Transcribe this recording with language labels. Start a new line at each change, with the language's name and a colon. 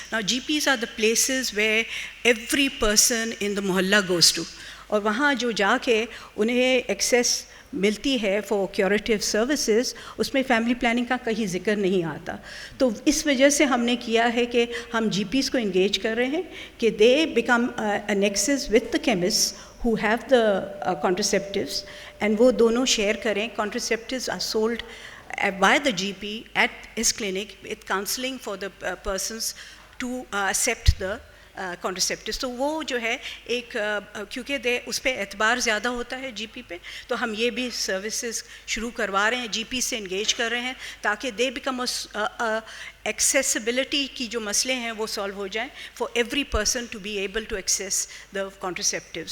English: Now GPs are the places where every person in the mohalla goes to,
Urdu: اور وہاں جو جا کے انہیں ایکسیس ملتی ہے فار کیوریٹیو سروسز, اس میں فیملی پلاننگ کا کہیں ذکر نہیں آتا. تو اس وجہ سے ہم نے کیا ہے کہ ہم جی پیز کو انگیج کر رہے ہیں کہ
English: they become nexus with the chemist who have the contraceptives,
Urdu: and وہ دونوں شیئر کریں.
English: Contraceptives are sold by the GP at his clinic with counseling for the persons to accept the contraceptives.
Urdu: تو وہ جو ہے ایک کیونکہ اس پہ اعتبار زیادہ ہوتا ہے جی پی پہ, تو ہم یہ بھی سروسز شروع کروا رہے ہیں, جی پی سے انگیج کر رہے ہیں تاکہ دے بیکم ایکسیسبلٹی کی جو مسئلے ہیں وہ سالو ہو جائیں
English: For every person to be able to access the contraceptive.